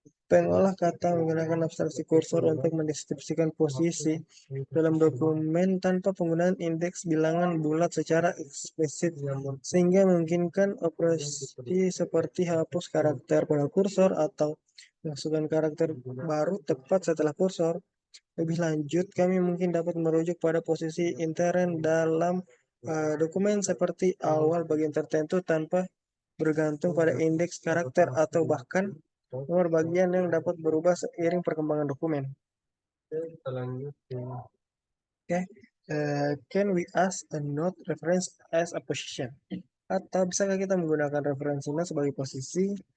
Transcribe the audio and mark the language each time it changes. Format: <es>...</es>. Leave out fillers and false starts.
<id>Pengolah kata menggunakan abstraksi kursor untuk mendeskripsikan posisi dalam dokumen tanpa penggunaan indeks bilangan bulat secara eksplisit, sehingga memungkinkan operasi seperti hapus karakter pada kursor atau masukkan karakter baru tepat setelah kursor. Lebih lanjut, kami mungkin dapat merujuk pada posisi intern dalam dokumen seperti awal bagian tertentu tanpa bergantung pada indeks karakter atau bahkan nomor bagian yang dapat berubah seiring perkembangan dokumen.</id> <en>Oke, can we ask a node reference as a position?</en> <id>Atau bisakah kita menggunakan referensi node sebagai posisi?</id>